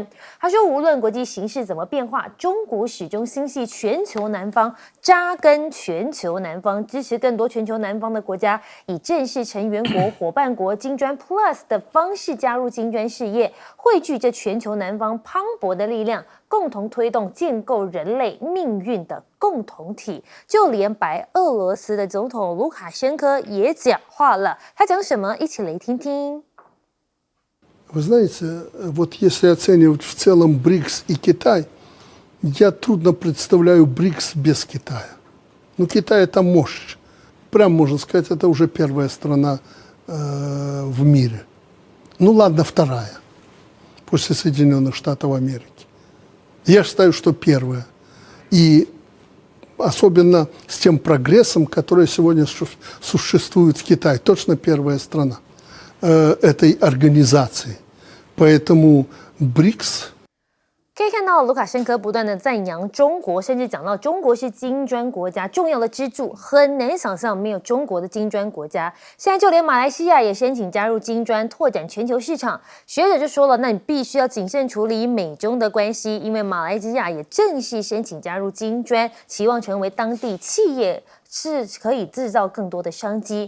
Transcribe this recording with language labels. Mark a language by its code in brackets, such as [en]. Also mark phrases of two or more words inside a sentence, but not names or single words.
[zh] 他说，无论国际形势怎么变化，中国始终心系全球南方，扎根全球南方，支持更多全球南方的国家以正式成员国、伙伴国、金砖 Plus 的方式加入金砖事业，汇聚这全球南方磅礴的力量，共同推动建构人类命运的共同体。就连白俄罗斯的总统卢卡申科也讲话了，他讲什么？一起来听听。 [ru] Вы знаете, вот если оценивать в целом БРИКС и Китай, я трудно представляю БРИКС без Китая. Но Китай это мощь. Прям можно сказать, это уже первая страна в мире. Ну ладно, вторая, после Соединенных Штатов Америки. Я считаю, что первая. И особенно с тем прогрессом, который сегодня существует в Китае, точно первая страна этой организации. Поэтому БРИКС [zh] 可以看到卢卡申科不断的赞扬中国，甚至讲到中国是金砖国家重要的支柱，很难想象没有中国的金砖国家。现在就连马来西亚也申请加入金砖，拓展全球市场。学者就说了，那你必须要谨慎处理美中的关系，因为马来西亚也正式申请加入金砖，期望成为当地企业是可以制造更多的商机。